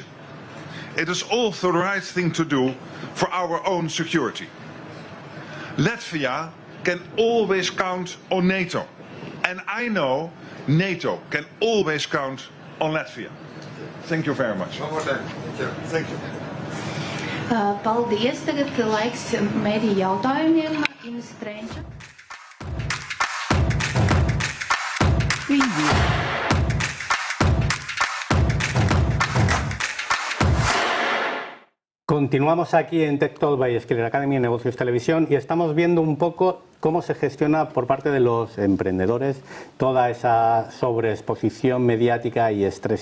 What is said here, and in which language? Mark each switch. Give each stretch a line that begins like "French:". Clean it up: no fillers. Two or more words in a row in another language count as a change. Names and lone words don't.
English: It is also the right thing to do for our own security. Latvia can always count on NATO, and I know NATO can always count on Latvia. Thank you very much. One more time. Thank you.
Latvian: Paldies. Tagad laiks mediju jautājumiem. Ines Strenča.
Spanish: Continuamos aquí en Tech Talk by Skiller Academy en Negocios Televisión, y estamos viendo un poco cómo se gestiona por parte de los emprendedores toda esa sobreexposición mediática y estrés.